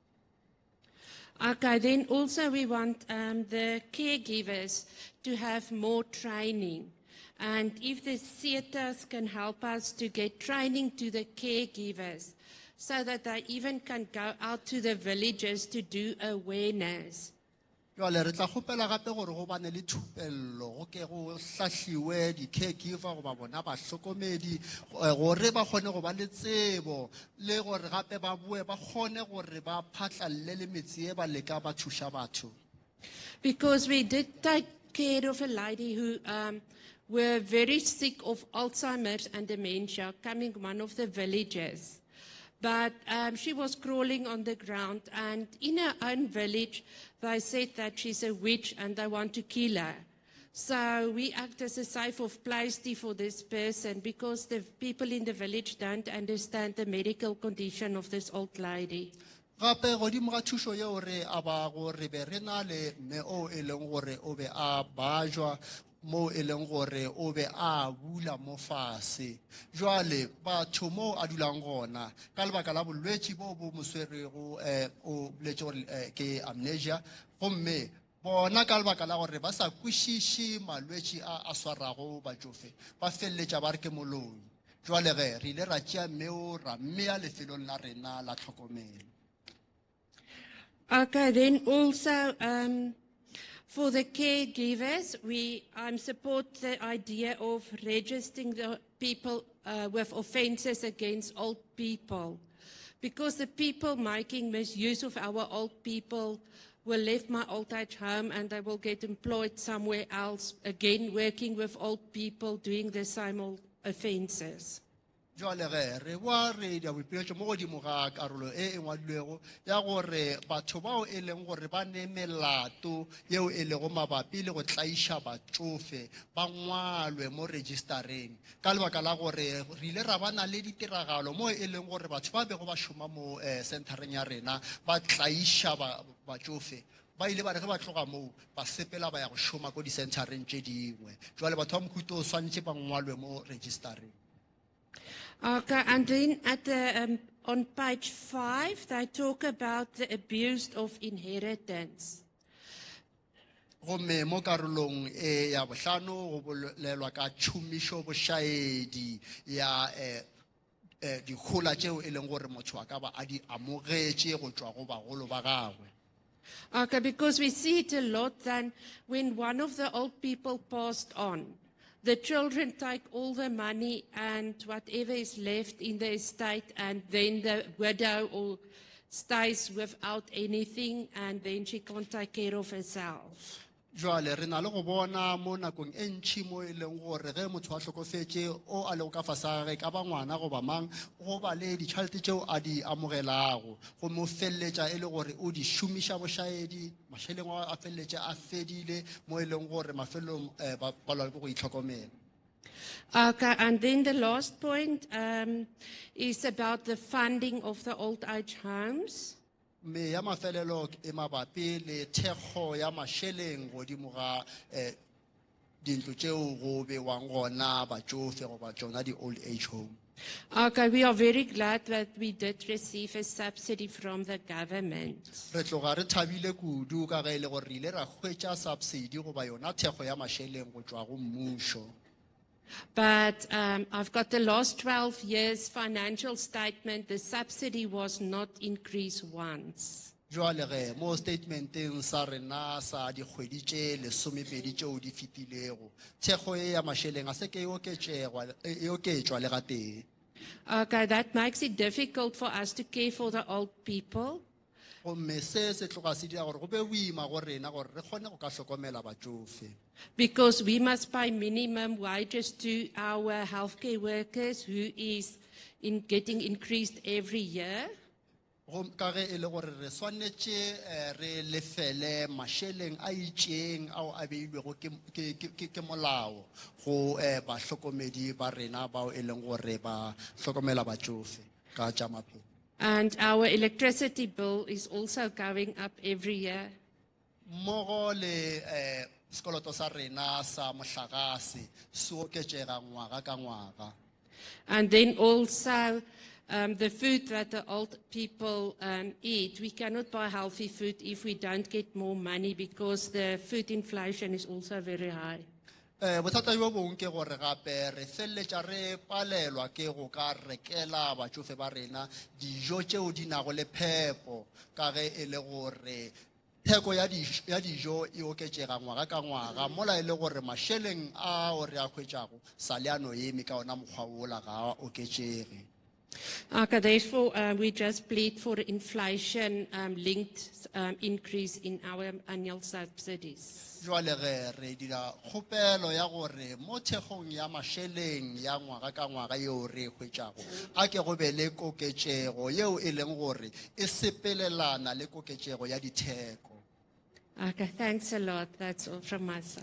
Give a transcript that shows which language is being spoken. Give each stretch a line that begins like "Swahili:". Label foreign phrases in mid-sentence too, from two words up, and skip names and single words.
English: Okay, then also we want the caregivers to have more training. And if the theatres can help us to get training to the caregivers so that they even can go out to the villages to do awareness.
Northern Sotho: Jwale re tla kgopela gape gore go bane le thupello go ke go hlahliwe di-caregiver goba bona bahlokomedi gore ba kgone go ba le tsebo le gore gape ba bue ba kgone gore ba phatlalle le metse e ba leka ba thuša batho.
English: Because we did take care of a lady who were very sick of Alzheimer's and dementia, coming one of the villages. But she was crawling on the ground, and in her own village, they said that she's a witch and they want to kill her. So we act as a safe of place for this person because the people in the village don't understand the medical condition of this old lady.
Northern Sotho: Gape godimo ga thušo yeo re aba gore be re na le mme o e leng gore o be a bajwa mo e leng gore o be a bula mo fase. Jwale batho mo a dulang gona ka lebaka la bolwetši bo bo mo swerego o boletše gore ke amnesia gomme bona ka lebaka la gore ba sa kwešiše malwetši a swarago batšofe ba feleletša ba re ke moloi. Jwale ge re ile ra tšea mmeo ra mmea lefelong la rena la tlhokomelo.
English: Okay, then also for the caregivers, I support the idea of registering the people with offences against old people, because the people making misuse of our old people will leave my old age home and they will get employed somewhere else, again working with old people doing the same old offences.
Northern Sotho: Jwale ge re wa re dia boipiletšo mo godimo ga karolo e ngwadilwego ya gore batho bao e leng gore ba ne melato yeo e lego mabapi le go tlaiša batšofe ba ngwalwe mo registereng ka lebaka la gore re ile ra bana le ditiragalo mo e leng gore batho ba bego ba šoma mo centereng ya rena ba tlaiša batšofe ba ile ba re ge ba tloga moo ba sepela ba ya go šoma ko dicentereng tše dingwe. Jwale batho ba mohuta o swanetše ba ngwalwe mo registereng.
English: Okay, and then at the, on page 5, they talk about the abuse of inheritance.
Northern Sotho: Gomme mo karolong ya bohlano go bolelwa ka tšhomišo bošaedi ya dikgola tšeo e leng gore motho a ka ba a di amogetše go tšwa go bagolo ba gagwe.
English: Okay, because we see it a lot then when one of the old people passed on, the children take all the money and whatever is left in the estate, and then the widow or stays without anything, and then she can't take care of herself.
Northern Sotho: Jwale re na le go bona mo nakong e ntšhi mo e leng gore ge motho a hlokofetše o a lego ka fase ga gage ka ba ngwana goba mang go ba le ditšhalete tšeo a di amogelago go mo feleletša e le gore o di šomiša bošaedi mašheleng a feleletše a fedile mo e leng gore mafelelong ba palwa ke go itlhokomela.
English: Okay, and then the last point is about the funding of the old age homes.
Northern Sotho: Me ya mafelelo e mabapi le thekgo ya mašheleng godimo ga dintlo tšeo go bewang gona batšofe goba tšona di
English: old age home. Okay, we are very glad that we did receive a subsidy from the government.
Northern Sotho: Re tloga re thabile kudu ka ge e le gore re ile ra hwetša subsidy goba yona thekgo ya mašheleng go tšwa go mmušo.
English: But I've got the last 12 years financial statement. The subsidy was not increased once.
Northern Sotho: Jwale ge mo statementeng sa rena sa dikgwedi tše lesomepedi tšeo di fetilego thekgo e ya mašheleng a se ke e oketšwa le ga tee.
English: Okay, that makes it difficult for us to care for the old people.
Northern Sotho: Gomme se se tloga se dira gore go be boima go rena gore re kgone go ka hlokomela batšofe.
English: Because we must pay minimum wages to our healthcare workers, who is getting increased every year.
Northern Sotho: Ka ge e le gore re swanetše re lefele mašheleng a itšeng ao a beilwego ke molao go bahlokomedi ba rena bao e leng gore ba hlokomela batšofe ka tša maphelo.
English: And our electricity bill is also going up every year.
Northern Sotho: Mmogo le sekoloto sa rena sa mohlagase se oketšega ngwaga ka ngwaga.
English: And then also the food that the old people eat. We cannot buy healthy food if we don't get more money, because the food inflation is also very high.
Northern Sotho: Bothata bo bongwe ke gore gape re feleletša re palelwa ke go ka rekela batšofe ba rena dijo tšeo di nago le phepo ka ge e le gore theko ya dijo e oketšega ngwaga ka ngwaga mola e le gore mašheleng ao re a hwetšago sa leano eme ka ona mokgwa ola ga a oketšege.
English: Okay, therefore we just plead for inflation linked increase in our annual subsidies.
Northern Sotho: Jwale ge re dira kgopelo ya gore mo thekgong ya mašheleng ya ngwaga ka ngwaga yeo re hwetšago a ke go be le koketšego yeo e leng gore e sepelelana le koketšego ya ditheko.
English: Okay, thanks a lot. That's all from my side.